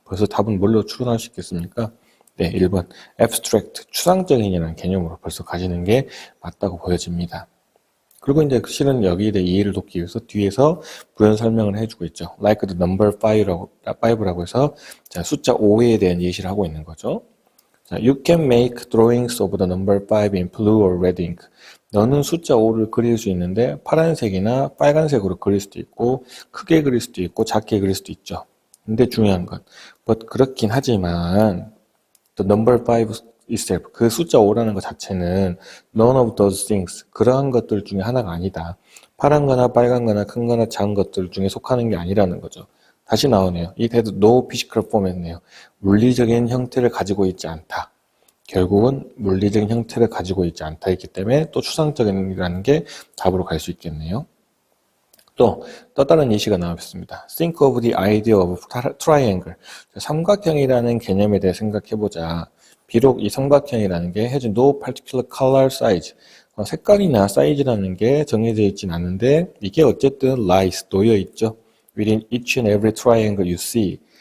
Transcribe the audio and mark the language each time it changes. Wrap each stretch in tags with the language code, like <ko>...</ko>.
<ko>벌써 답은 뭘로 추론할 수 있겠습니까? 네, 1번 abstract, 추상적인이라는 개념으로 벌써 가지는 게 맞다고 보여집니다. 그리고 이제 실은 여기에 대해 이해를 돕기 위해서 뒤에서 부연 설명을 해주고 있죠.</ko> <en>Like the number 5</en> <ko>라고 해서 자, 숫자 5에 대한 예시를 하고 있는 거죠.</ko> <en>자, You can make drawings of the number 5 in blue or red ink.</en> <ko>너는 숫자 5를 그릴 수 있는데 파란색이나 빨간색으로 그릴 수도 있고 크게 그릴 수도 있고 작게 그릴 수도 있죠. 근데 중요한 건</ko> <en>but</en> <ko>그렇긴 하지만</ko> <en>the number 5 itself,</en> <ko>그 숫자 5라는 것 자체는</ko> <en>none of those things,</en> <ko>그러한 것들 중에 하나가 아니다. 파란 거나 빨간 거나 큰 거나 작은 것들 중에 속하는 게 아니라는 거죠. 다시 나오네요.</ko> <en>It has no physical form</en> <ko>했네요. 물리적인 형태를 가지고 있지 않다. 결국은 물리적인 형태를 가지고 있지 않다 했기 때문에 또 추상적인이라는 게 답으로 갈 수 있겠네요. 또 다른 예시가 나왔습니다.</ko> <en>Think of the idea of triangle.</en> <ko>삼각형이라는 개념에 대해 생각해보자. 비록 이 삼각형이라는 게</ko> <en>has no particular color size.</en> <ko>색깔이나 사이즈라는 게 정해져 있진 않은데 이게 어쨌든</ko> <en>lies,</en> <ko>놓여 있죠.</ko> <en>Within each and every triangle you see.</en>